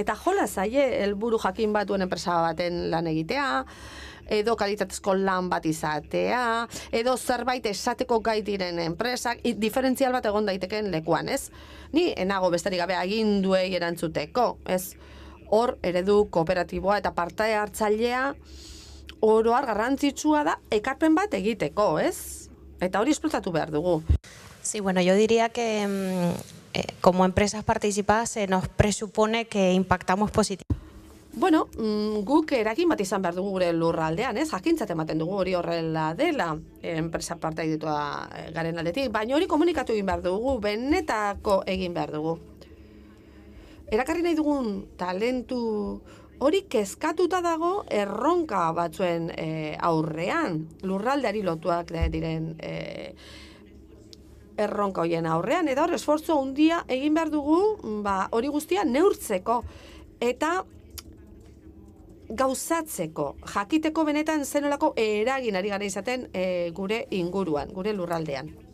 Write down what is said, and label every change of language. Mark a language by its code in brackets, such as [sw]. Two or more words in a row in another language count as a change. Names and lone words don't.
[eu] Eta jola zaie helburu jakin bat duen enpresa baten lan egitea, edo kalitatezko lan bat izatea, edo zerbait esateko gai diren enpresak, diferentzial bat egon daitekeen lekuan, ez? Ni enago besterik gabe aginduei erantzuteko, ez? Hor, eredu kooperatiboa eta parte hartzailea oroar garrantzitsua da ekarpen bat egiteko, ez? Eta hori esplotatu behar dugu. [es] Sí, yo diría que como empresas participadas se nos presupone que impactamos positivamente. [eu] Guk eragin bat izan behar dugu gure lurraldean, ez? Jakintzat ematen dugu hori horrela dela, enpresa parte egitua garen aldetik, baina hori komunikatu egin behar dugu, benetako egin behar dugu. Erakarri nahi dugun talentu hori kezkatuta dago erronka batzuen aurrean, lurraldeari lotuak diren erronka hoien aurrean, eta hor esfortzu handia egin behar dugu hori guztia neurtzeko eta gauzatzeko, jakiteko benetan zenolako eragin ari gara izaten gure inguruan, gure lurraldean.